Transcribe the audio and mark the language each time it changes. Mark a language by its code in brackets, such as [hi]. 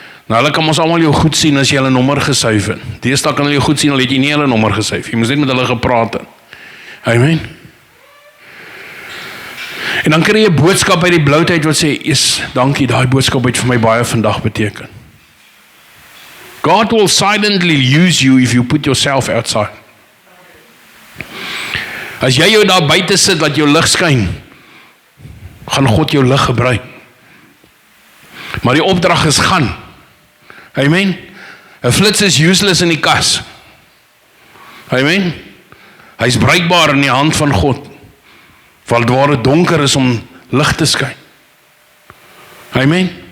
[af] Nou hulle kan ons almal jou goed sien as jy hulle nommer gesuif het. Deesdae kan hulle jou goed sien al het jy nie hulle nommer gesuif. Jy moes net met hulle gepraat het. Amen. En dan kry jy 'n boodskap uit die bloutheid wat sê, "Yes, dankie, daai boodskap het vir my baie vandag beteken." [en] God will silently use you if you put yourself outside. [af] As jy jou daar buite sit, laat jou lig skyn, gaan God jou lig gebruik. Maar die opdrag is gaan. Amen. 'n flits is useless in die kas. Amen. Hy's bruikbaar in die hand van God. Want waar dit donker is om lig te skyn. Amen.